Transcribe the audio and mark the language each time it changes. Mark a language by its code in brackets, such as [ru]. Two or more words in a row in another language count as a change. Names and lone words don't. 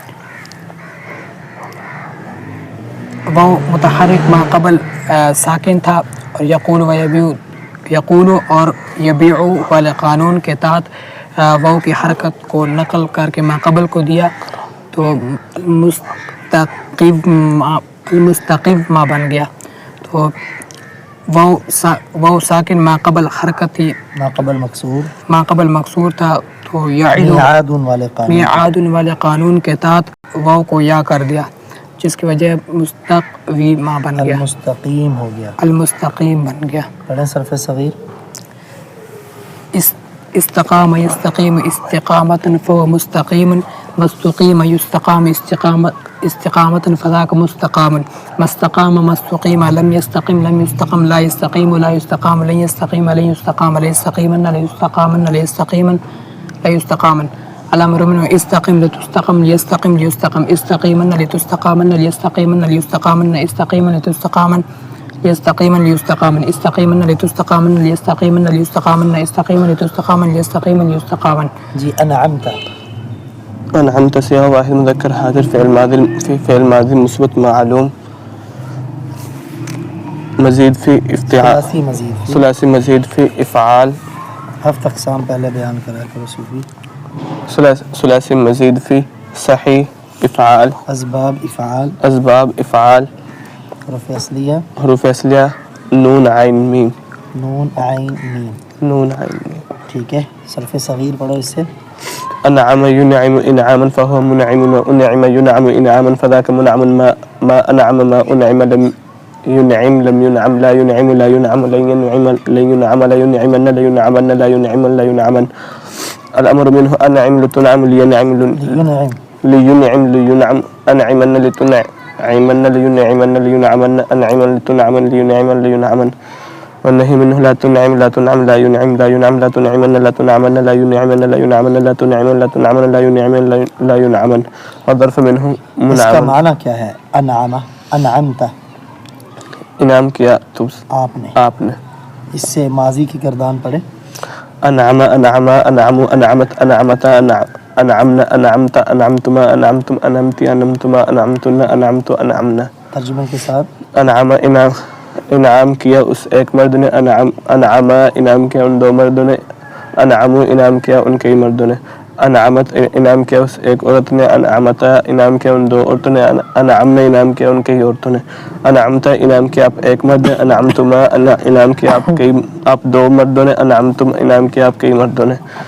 [ur] وہ متحرک ما قبل ساکن تھا, اور یقول اور یبیع والے قانون کے تحت واو کی حرکت کو نقل کر کے ما قبل کو دیا تو المستقیم ما بن گیا. تو واو ساکن ما قبل حرکت تھی, ما قبل مکسور تھا, تو میعاد والے قانون کے تحت واو کو یا کر دیا, جس کی وجہ مستقویمہ بن گیا. المستقیم ہو گیا. المستقیم بن گیا. پڑھیں صرف صغیر. [ar] استقام یستقیم استقامت فهو مستقیم. مستقیم یستقام استقامت فذاک مستقام. مستقام مستقیم لم يستقم لم يستقم لا يستقیم لا يستقام لن يستقیم لن يستقام لا يستقیمن لا يستقامن لا يستقیمن لا يستقامن. الامر منه استقم لتستقم ليستقم ليستقم استقيمن لتستقامن ليستقيمن ليستقامن استقيمن لتستقامن ليستقيمن ليستقامن استقيمن لتستقامن ليستقيمن ليستقامن استقيمن لتستقامن ليستقيمن ليستقامن. [ur] جی انعمت. انعمت صيغہ واحد مذکر حاضر فعل ماضی مثبت معلوم مزید فی افتعال ثلاثی مزید فی افعال. ہفت اقسام پہلے بیان کرا کرو صوفی. ثلاثی مزید فی صحیح افعال. اسباب افعال. حروف اصلیہ نون عین میم. ٹھیک ہے. صرف صغیر پڑھو اس سے. [ar] انعم ينعم انعاما فهو منعم وانعم ينعم انعاما فذاك منعم ما انعم ما انعم لم ينعم لم ينعم لا ينعم لا ينعم لن ينعم لا ينعم لا ينعمن لا ينعمن لا ينعم لا ينعمن. الامر منه انعم لتنعم لينعم لينعم لينعم انعمن لتنعمن لينعمن لينعمن انعم لتنعم لينعم لينعمن. والنهي منه لا تنعم لا تنعم لا ينعم لا ينعم لا تنعمن لا تنعمن لا ينعمن لا ينعمن لا تنعمن لا تنعمن لا ينعمن لا ينعمن. والظرف منه منعم. [ur] اس کا معنی کیا ہے؟ انعم. انعمت انعام کیا تو آپ نے. اس سے ماضی کی گردان پڑھے. [ar] انعم انعم انعم انعمت انعمت انعمنا انعمت انعمتما انعمتم انعمتی انعمتما انعمتن انعمت انعمنا. [ur] ترجمے کے ساتھ. انعم انعام کیا اس ایک مرد نے. انعم انعام انعام کیا ان دو مردوں نے. انعموا انعام کیا ان کئی مردوں نے. انعمت انعام کیا اس ایک عورت نے, انعمتا انعام کیا ان دو عورتوں نے, انعمنا انعام کیا ان کئی عورتوں نے, انعمتا انعام کیا آپ ایک مرد نے, انعمتما انعام کیا آپ دو مردوں نے, انعمتم انعام کیا آپ کئی مردوں نے,